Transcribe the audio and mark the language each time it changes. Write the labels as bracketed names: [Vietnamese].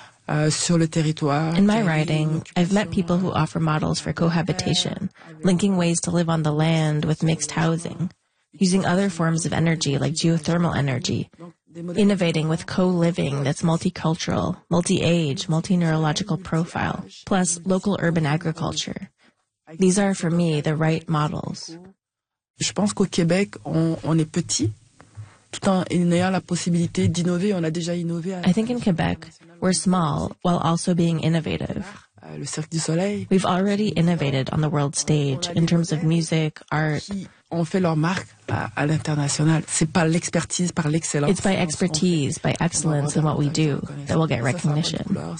[English] In my writing, I've met people who offer models for cohabitation, linking ways to live on the land with mixed housing, using other forms of energy like geothermal energy, innovating with co-living that's multicultural, multi-age, multi-neurological profile, plus local urban agriculture. These are, for me, the right models. [French] Je pense qu'au Québec, on est petit. [English] I think in Quebec, we're small while also being innovative. We've already innovated on the world stage in terms of music, art. It's by expertise, by excellence in what we do that we'll get recognition.